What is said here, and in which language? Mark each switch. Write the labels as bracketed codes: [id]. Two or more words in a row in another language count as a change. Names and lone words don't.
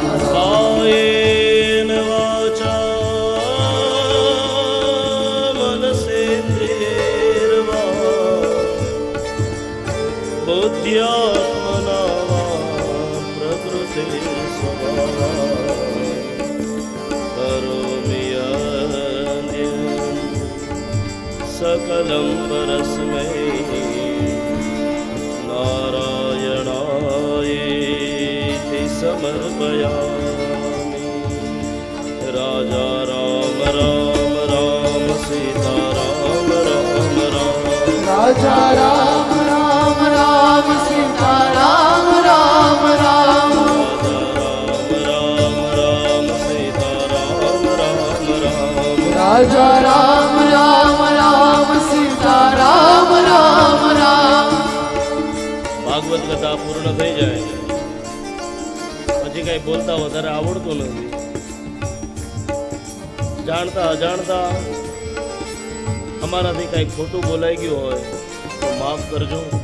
[sa] કાયેન વાચા મનસેન્દ્રિયૈર્વા બુદ્ધ્યાત્મના વા પ્રકૃતિ સ્વભાવાत् કરોમિ યદ્યં सकलं परस्मै नारायणायेति समर्पयामि. [hi] राजा राम राम राम सीता राम राम राम राजा राम राम राम सीता राम राम राम राजा राम राम राम सीता राम राम राजा राम राम राम सीता राम राम राम [gu] ભાગવત કથા પૂર્ણ થઈ જાય પછી કઈ બોલતા વધારે આવડતું નથી. જાણતા અજાણતા અમારાથી કઈ ખોટું બોલાઈ ગયું હોય તો માફ કરજો.